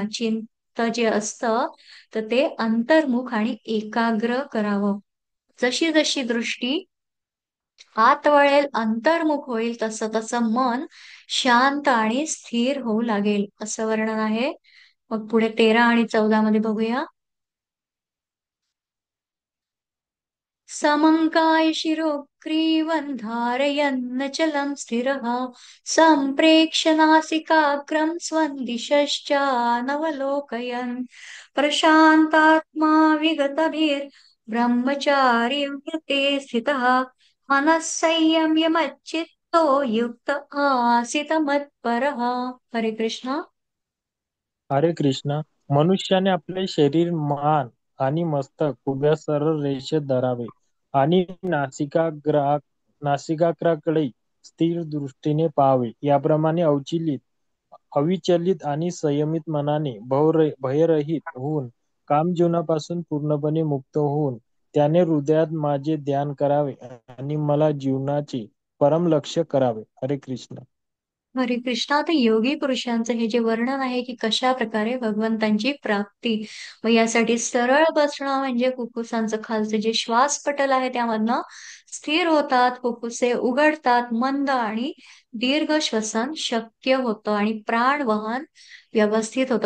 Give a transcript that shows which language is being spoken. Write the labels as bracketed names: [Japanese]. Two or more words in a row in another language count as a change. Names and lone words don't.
[Marathi] चित्त जे असतं तर ते अंतर्मुख आणि एकाग्र करावं. जशी जशी दृष्टी आत वळेल अंतर्मुख होईल तसं तसं मन शांत आणि स्थिर होऊ लागेल असं वर्णन आहे. मग पुढे 13 आणि 14 मध्ये बघूया. [Sanskrit] समङ्काय शिरोग्रीवं धारयन्नचलं स्थिरः सम्प्रेक्ष्य नासिकाग्रं स्वं दिशश्चानवलोकयन् प्रशान्तात्मा विगतभिर्ब्रह्मचारिव्रते स्थितः मनः संयम्य मच्चित्तो युक्त आसीत मत्परः. [Marathi] हरे कृष्ण. हरे कृष्णा. मनुष्याने आपले शरीर, मान आणि मस्तक उभ्या सरळ रेषेत धरावे आणि नासिकाग्राकडे स्थिर दृष्टीने पाहावे. याप्रमाणे अविचलित आणि संयमित मनाने भयरहित होऊन कामजीवनापासून पूर्णपणे मुक्त होऊन त्याने हृदयात माझे ध्यान करावे आणि मला जीवनाचे परम लक्ष्य करावे. हरे कृष्ण. हरे कृष्णा. आता योगी पुरुषांचं हे जे वर्णन आहे की कशा प्रकारे भगवंतांची प्राप्ती. मग यासाठी सरळ बसणं म्हणजे फुफ्फुसांचं खालचं जे श्वासपटल आहे त्यामधनं स्थिर होतात, फुफ्फुसे उघडतात, मंद आणि दीर्घ श्वसन शक्य होतं आणि प्राणवहन व्यवस्थित होतं.